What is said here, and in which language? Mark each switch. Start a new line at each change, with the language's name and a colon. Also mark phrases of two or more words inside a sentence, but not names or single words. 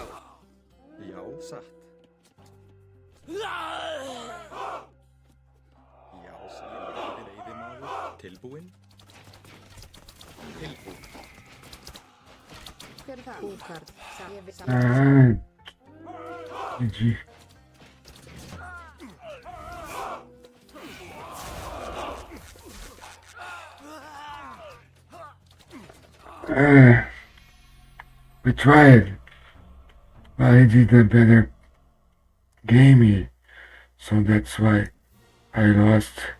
Icelandic: Já, satt. Já, veiðimaður. Tilbúinn. Tilbúin. Hver er það? Búkarð. Satt. Ég vil samt.
Portuguese: Entendi.
English: We tried, but I did a better game, so that's why I lost.